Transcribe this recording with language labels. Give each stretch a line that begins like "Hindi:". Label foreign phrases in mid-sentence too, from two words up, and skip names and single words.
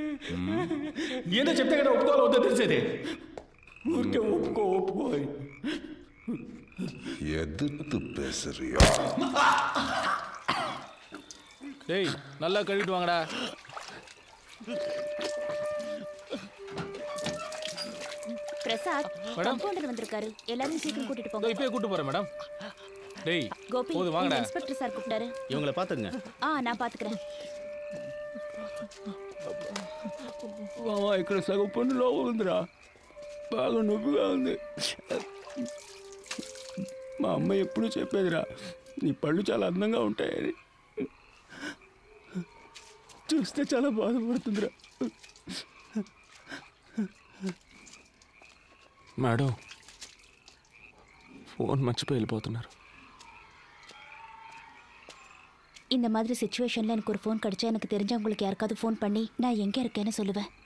Telugu: ఏదో చెప్తే కదా ఒప్పుకోవాలి వద్దో తెలిసేది. ఊరికే ఒప్పుకో
Tamil: எதிர்த்து பேசுறியா? டேய் நல்லா கழுவிட்டு வாங்கடா. பிரசாத் கம்பவுண்டர் வந்திருக்காரு. எல்லாரும் சீக்கிரம் கூட்டிட்டு போங்க. இப்பவே கூட்டி போறேன் மேடம். டேய் கோபி போது வாங்கடா. இன்ஸ்பெக்டர் சார் கூப்பிட்டாரு. இவங்களை பாத்துங்க. நான் பாத்துக்கிறேன்.
Telugu: ఇక్కడ సగం పన్నులో ఉందిరా, బాగా నొప్పిగా ఉంది. మా అమ్మ ఎప్పుడు చెప్పేదిరా, నీ పళ్ళు చాలా అందంగా ఉంటాయని. చూస్తే చాలా బాధపడుతుందిరా. మేడం ఫోన్ మర్చిపోయి వెళ్ళిపోతున్నారు.
Tamil: இந்த மாதிரி சிச்சுவேஷன்ல எனக்கு ஒரு ஃபோன் கிடைச்சா எனக்கு தெரிஞ்சவங்களுக்கு யாருக்காவது ஃபோன் பண்ணி நான் எங்க இருக்கேன்னு சொல்லுவேன்.